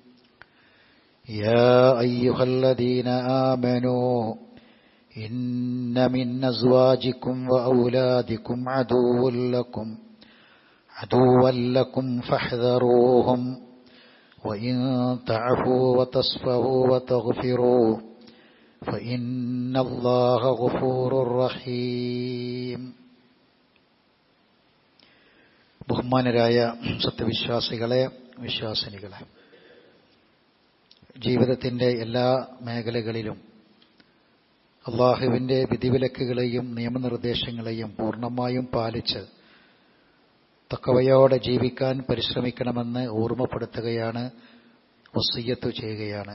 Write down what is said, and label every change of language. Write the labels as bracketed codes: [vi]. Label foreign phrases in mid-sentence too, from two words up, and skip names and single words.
[ar] يا أيها الذين آمنوا إن من أزواجكم وأولادكم عدوا لكم فاحذروهم وإن تعفوا وتصفحوا وتغفروا فإن الله غفور رحيم. [ml] ബഹുമാനരായ സത്യവിശ്വാസികളെ, വിശ്വാസിനികളെ, ജീവിതത്തിൻ്റെ എല്ലാ മേഖലകളിലും അള്ളാഹുവിൻ്റെ വിധിവിലക്കുകളെയും നിയമനിർദ്ദേശങ്ങളെയും പൂർണ്ണമായും പാലിച്ച് തഖ്വയോടെ ജീവിക്കാൻ പരിശ്രമിക്കണമെന്ന് ഓർമ്മപ്പെടുത്തുകയാണ്, വസിയ്യത്ത് ചെയ്യുകയാണ്.